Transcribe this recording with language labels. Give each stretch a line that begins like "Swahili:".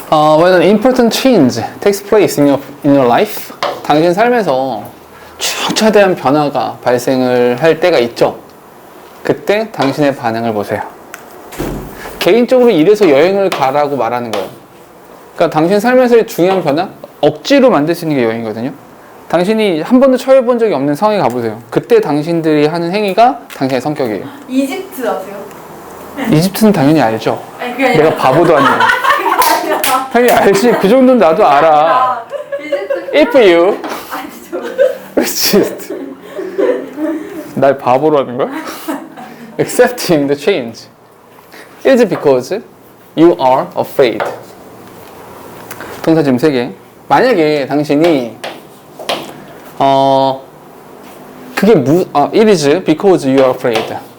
English: When an important change takes place in your life,
Korean: 당신 삶에서 중차대한 변화가 발생을 할 때가 있죠. 그때 당신의 반응을 보세요. 개인적으로 이래서 여행을 가라고 말하는 거예요. 그러니까 당신 삶에서의 중요한 변화, 억지로 만들 수 있는 게 여행이거든요. 당신이 한 번도 처해본 적이 없는 상황에 가보세요. 그때 당신들이 하는 행위가 당신의 성격이에요. 이집트 아세요? 이집트는 당연히 알죠. 아니 그게 아니라 내가 바보도 아니에요. 당연히 알지. 그 정도는 나도 알아. 이집트
English: If you
Korean: 아니 저
English: resist,
Korean: 날 바보로 하는 거야?
English: Accepting the change is because you are afraid.
Korean: 동사 지금 3개. 만약에 당신이 그게
English: it is because you are afraid.